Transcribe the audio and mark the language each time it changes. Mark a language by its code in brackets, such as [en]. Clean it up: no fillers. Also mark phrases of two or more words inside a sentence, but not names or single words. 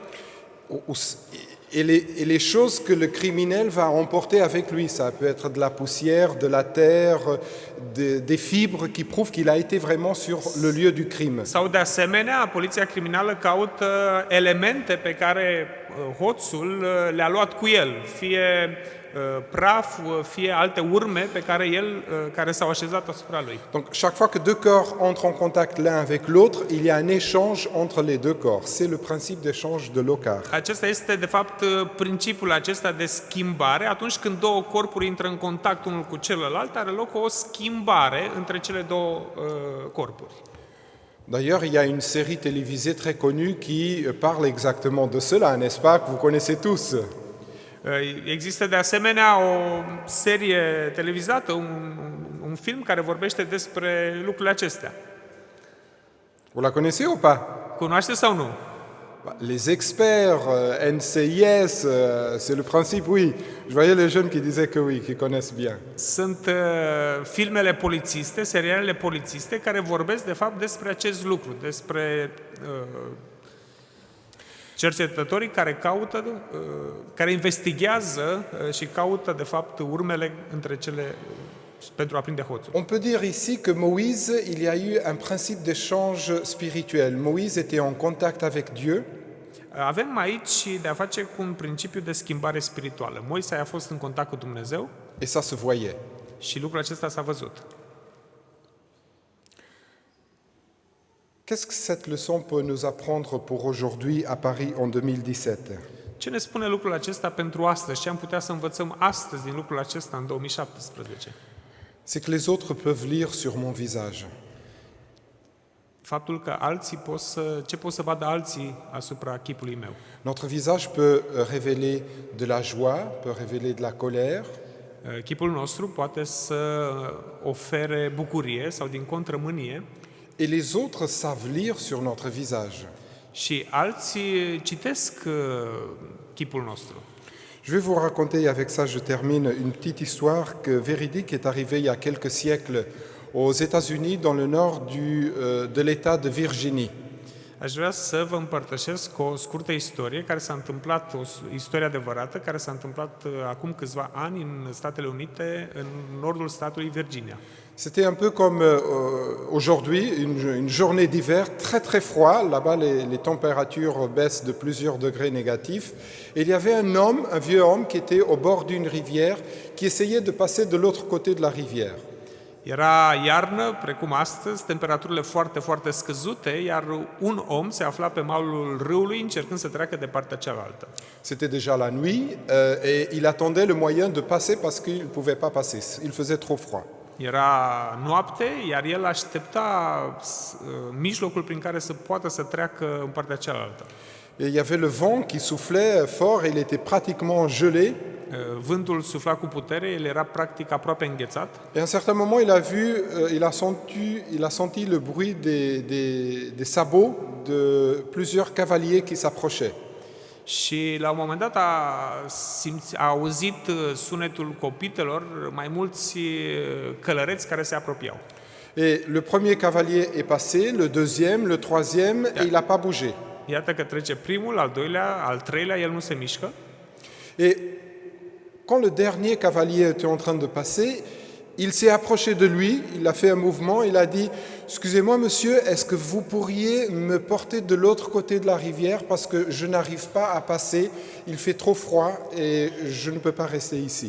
[fr] Et les choses que le criminel va emporter avec lui, ça peut être de la poussière, de la terre, des fibres qui prouvent qu'il a été vraiment sur le lieu du crime. [ro] Sau de asemenea, poliția criminală caută elemente pe care hoțul le-a luat cu el, fie praf, fie alte urme pe care care s-au așezat asupra lui. [fr] Donc chaque fois que deux corps entrent en contact l'un avec l'autre, il y a un échange entre les deux corps. C'est le principe d'échange de Locard. [ro] Acesta este de fapt principiul acesta de schimbare. Atunci când două corpuri intră în contact unul cu celălalt, are loc o schimbare între cele două corpuri. [fr] D'ailleurs, il y a une série télévisée très connue qui parle exactement de cela, n'est-ce pas, que vous connaissez tous. [ro] Există de asemenea o serie televizată, un film care vorbește despre lucrurile acestea. [fr] Vous la connaissez ou pas? [ro] Cunoaște sau nu? [fr] Les experts, NCIS, c'est le principe, oui. Je voyais les jeunes qui disaient que oui, qui connaissent bien. [ro] Sunt filmele polițiste, serialele polițiste care vorbesc de fapt despre acest lucru, despre cercetătorii care caută, care investigează și caută de fapt urmele între cele pentru a prinde hoțul. [fr] On peut dire ici que Moïse, il y a eu un principe d'échange spirituel. Moïse était en contact avec Dieu. [ro] Avem aici de a face cu un principiu de schimbare spirituală. Moise a fost în contact cu Dumnezeu [fr] Et ça se voyait. [ro] și lucrul acesta s-a văzut. [fr] Qu'est-ce que cette leçon peut nous apprendre pour aujourd'hui à Paris en 2017? [ro] Ce ne spune lucrul acesta pentru astăzi? Ce am putea să învățăm astăzi din lucrul acesta în 2017? [fr] C'est que les autres peuvent lire sur mon visage. [ro] Faptul că alții ce pot să vadă alții asupra chipului meu. [fr] Notre visage peut révéler de la joie, peut révéler de la colère. [ro] Chipul nostru poate să ofere bucurie sau din contră mânie. [fr] et les autres savent lire sur notre visage. [ro] Și alții citesc chipul nostru. [fr] Je vais vous raconter, avec ça je termine, une petite histoire véridique est arrivée il y a quelques siècles aux États-Unis, dans le nord de l'État de Virginie. [ro] Aș vrea să vă împărtășesc o scurtă istorie care s-a întâmplat, o istorie adevărată, care s-a întâmplat acum câțiva ani în Statele Unite, în nordul statului Virginia. [fr] C'était un peu comme aujourd'hui, une journée d'hiver très très froid. Là-bas, les températures baissent de plusieurs degrés négatifs. Et il y avait un homme, un vieux homme, qui était au bord d'une rivière, qui essayait de passer de l'autre côté de la rivière. [ro] Era iarnă, precum astăzi, temperaturile foarte, foarte scăzute, iar un om se afla pe malul râului încercând să treacă de partea cealaltă. [fr] C'était déjà la nuit et il attendait le moyen de passer parce qu'il ne pouvait pas passer. Il faisait trop froid. [ro] Era noapte, iar el aștepta mijlocul prin care să poată să treacă în partea cealaltă. [fr] Et il y avait le vent qui soufflait fort et il était pratiquement gelé. [ro] Vântul sufla cu putere, el era practic aproape înghețat. [fr] Et à un certain moment, il a senti le bruit des sabots de plusieurs cavaliers qui s'approchaient. [ro] Și la un moment dat a auzit sunetul copitelor mai mulți călăreți care se apropiau. [fr] Et le premier cavalier est passé, le deuxième, le troisième, et il n'a pas bougé. [ro] Iată că trece primul, al doilea, al treilea, el nu se mișcă. [fr] Et quand le dernier cavalier était en train de passer, il s'est approché de lui, il a fait un mouvement, il a dit « Excusez-moi monsieur, est-ce que vous pourriez me porter de l'autre côté de la rivière parce que je n'arrive pas à passer, il fait trop froid et je ne peux pas rester ici ».